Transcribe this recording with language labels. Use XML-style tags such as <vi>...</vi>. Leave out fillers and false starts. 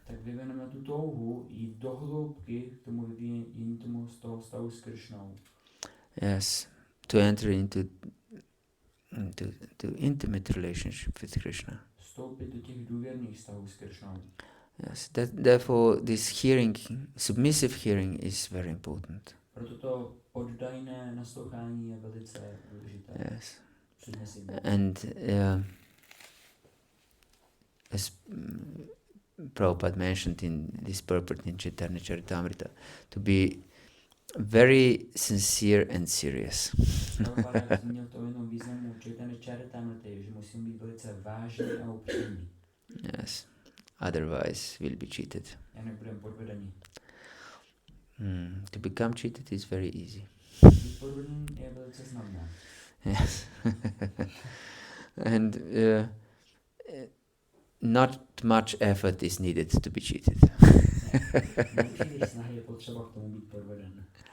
<cs>tak vyvineme tu touhu jít do hloubky k tomu vyvíjení z toho stavu s Krishnou.</cs> <en>Yes, to enter into intimate relationship with Krishna.</en> <cs>Vstoupit do těch důvěrných vztahů s Krishnou.</cs> <en>Yes, therefore this hearing, submissive hearing, is very important.</en> <cs>Proto to oddajné naslouchání je velice důležité.</cs> <en>Yes,</en> <cs>Submissivní.</cs> <en>and as Prabhupada mentioned in this purport in Caitanya Charitamrita, to be very sincere and serious.</en> <cs>Prabhupada zmínil to jenom významu Caitanya Charitamrity, že musím být velice vážný a upřímný.</cs> <en>Yes, otherwise we'll be cheated.</en> <cs>Jinak budeme podvedení.</cs> <en>To become cheated is very easy.</en> <cs>Být podvedený je velice snadné.</cs> <en>Yes, and not much effort is needed to be cheated.</en> <cs>Nepříliš snahy je potřeba k tomu být podveden.</cs>